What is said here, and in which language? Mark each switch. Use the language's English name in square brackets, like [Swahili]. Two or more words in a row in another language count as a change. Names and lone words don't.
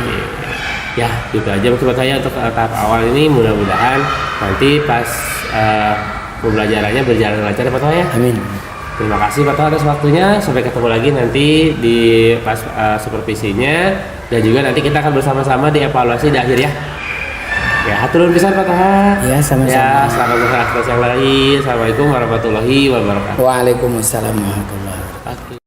[Indonesian] Ya, gitu aja mungkin saya untuk tahap awal ini. Mudah-mudahan nanti pas pembelajarannya berjalan lancar Pak Toha ya. Amin. Terima kasih Pak Toha atas waktunya. Sampai ketemu lagi nanti di pas supervisinya, dan juga nanti kita akan bersama-sama di evaluasi di akhir ya. Ya, [Sundanese] hatur nuhun pisan Pak Toha. [Indonesian] Ya, sama-sama. Ya, selamat beraktivitas yang lain. [Arabic] السلام عليكم ورحمة الله وبركاته. وعليكم السلام ورحمة الله وبركاته.